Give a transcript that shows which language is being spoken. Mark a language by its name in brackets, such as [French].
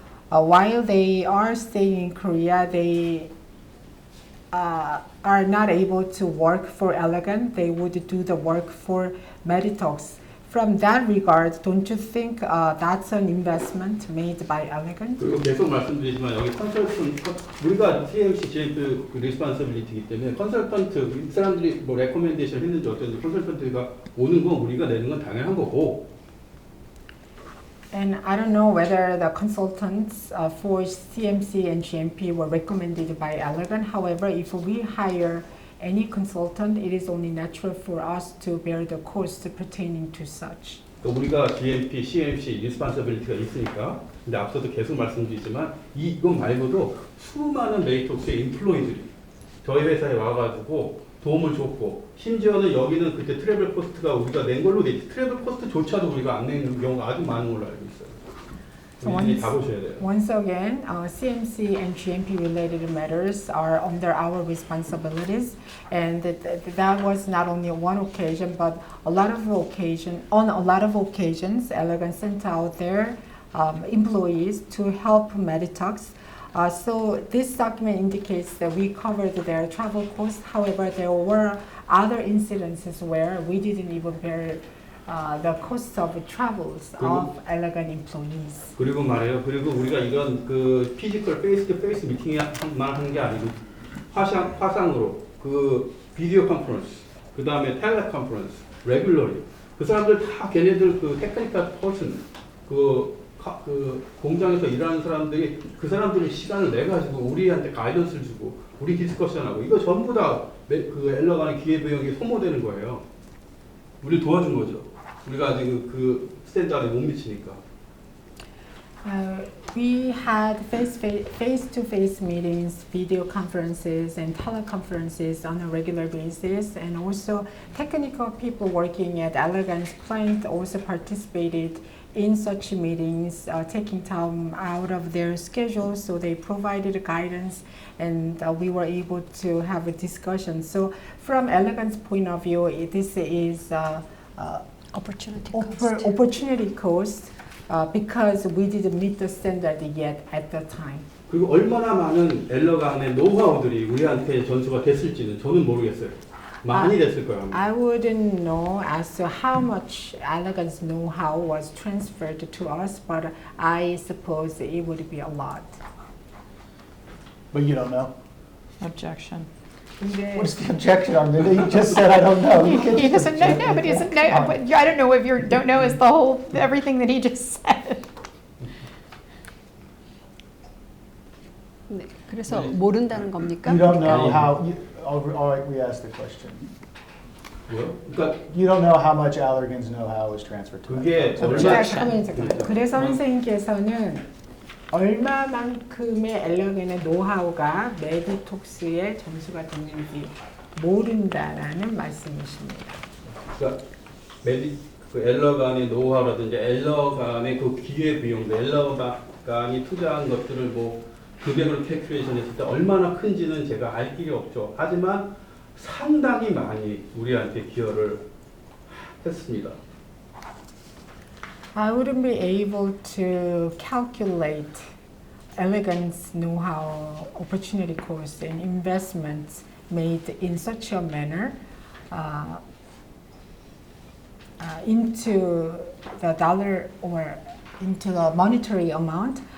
[English] While they are staying in Korea, they are not able to work for Allergan. They would do the work for Meditox. From that regard, don't you think that's an investment made by Allergan? [Korean] 그리고 계속 말씀드리지만 여기 컨설턴트 우리가 CMC, GMP 리스판서빌리티이기 때문에 컨설턴트 이 사람들이 뭐 레코멘데이션 했는지 어쩐지 컨설턴트가 오는 건 우리가 내는 건 당연한 거고. [English] And I don't know whether the consultants for CMC and GMP were recommended by Allergan. However, if we hire any consultant, it is only natural for us to bear the cost pertaining to such. [Korean] 우리가 GMP, CMC, responsibility가 있으니까 근데 앞서도 계속 말씀드리지만 이것 말고도 수많은 메이톡스의 인플루언서들이 저희 회사에 와가지고 도움을 줬고 심지어는 여기는 그때 트래블 코스트가 우리가 낸 걸로 돼 있지 트래블 코스트조차도 우리가 안 내는 경우가 아주 많은 걸로 알고 있어요. 우리들이 다 보셔야 돼요. [English] Once again, CMC and GMP related matters are under our responsibilities, and that was not only one occasion, but on a lot of occasions, Elegant sent out their employees to help Meditox. So this document indicates that we covered their travel costs. However, there were other incidences where we didn't even bear the cost of travels of Elegant employees. [Korean] 그리고 말해요. 그리고 우리가 이런 그 피지컬 페이스-투-페이스 미팅만 하는 게 아니고 화상으로 그 비디오 컨퍼런스, 그 다음에 텔레 컨퍼런스, 레귤러리 그 사람들 다 걔네들 그 테크니컬 퍼슨 그 공장에서 일하는 사람들이 그 사람들이 시간을 내 가지고 우리한테 가이던스를 주고 우리 디스커션하고 이거 전부 다 그 엘러간의 기회비용이 소모되는 거예요. 우리 도와준 거죠. 우리가 아직 그 스탠다드에 못 미치니까. [English] We had face-to-face meetings, video conferences, and teleconferences on a regular basis, and also technical people working at Elegant's plant also participated in such meetings, taking time out of their schedules, so they provided guidance, and we were able to have a discussion. So from Elegant's point of view, this is opportunity cost. Because we didn't meet the standard yet at the time. [Korean] 그리고 얼마나 많은 엘러간의 노하우들이 우리한테 전수가 됐을지는 저는 모르겠어요. 많이 됐을 거예요. [English] I wouldn't know as to how much Elegant's know-how was transferred to us, but I suppose it would be a lot. But you don't know? Objection. What's the objection on it? You just said I don't know. You He doesn't know, no, but he doesn't know, but I don't know if you don't know is the whole, everything that he just said. [Korean] 네, 그래서 모른다는 겁니까? [English] You don't know how, all right, we asked the question. [Korean] 뭐요? 그러니까 [English] You don't know how much Allergan's know-how was transferred to [Korean] 그게 [English] them. [Korean] 잠깐만요. 그래서 선생님께서는 얼마만큼의 엘러겐의 노하우가 메디톡스에 전수가 됐는지 모른다라는 말씀이십니다. 그러니까 그 엘러간의 노하우라든지 엘러간의 그 기회 비용도 엘러간이 투자한 것들을 뭐 금액으로 캘큘레이션 했을 때 얼마나 큰지는 제가 알 길이 없죠. 하지만 상당히 많이 우리한테 기여를 했습니다. [English] I wouldn't be able to calculate Elegant's know-how, opportunity cost, and investments made in such a manner into the dollar or into the monetary amount.